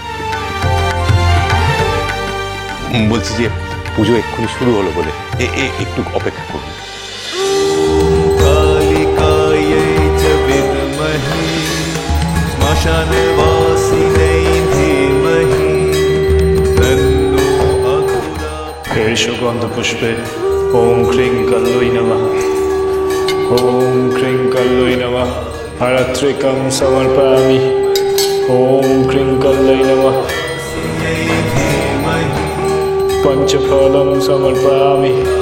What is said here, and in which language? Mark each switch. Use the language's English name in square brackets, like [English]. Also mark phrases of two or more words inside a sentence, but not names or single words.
[Bangla] বলছি যে পুজো এক্ষুনি শুরু হলো বলে একটু অপেক্ষা করুন। [Sanskrit] সুগন্ধ পুষ্পে ওম ক্রিং কল্লৈ নমঃ, ওম ক্রিং কল্লৈ নমঃ। হরত্রিকং সমর্পয়ামি, ওম ক্রিং কল্লৈ নমঃ। पंचफलम समर्पयामि।